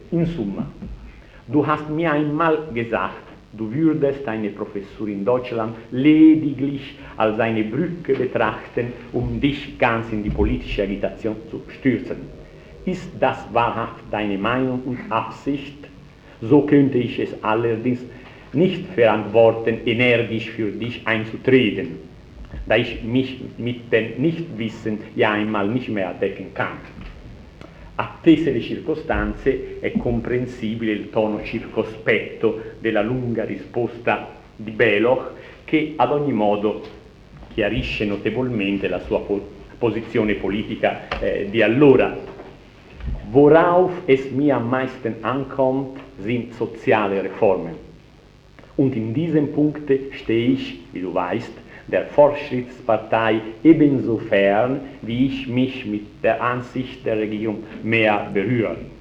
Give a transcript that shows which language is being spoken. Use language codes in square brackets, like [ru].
[de] In Summa, du hast mir einmal gesagt, du würdest deine Professur in Deutschland lediglich als eine Brücke betrachten, um dich ganz in die politische Agitation zu stürzen. Ist das wahrhaft deine Meinung und Absicht? So könnte ich es allerdings nicht verantworten, energisch für dich einzutreten, da ich mich mit dem Nichtwissen ja einmal nicht mehr decken kann. [it] Attese le circostanze, è comprensibile il tono circospetto della lunga risposta di Beloch, che ad ogni modo chiarisce notevolmente la sua posizione politica di allora. [de] Worauf es mir am meisten ankommt, sind soziale Reformen. Und in diesem Punkt stehe ich, wie du weißt, der Fortschrittspartei ebenso fern, wie ich mich mit der Ansicht der Regierung mehr berühre.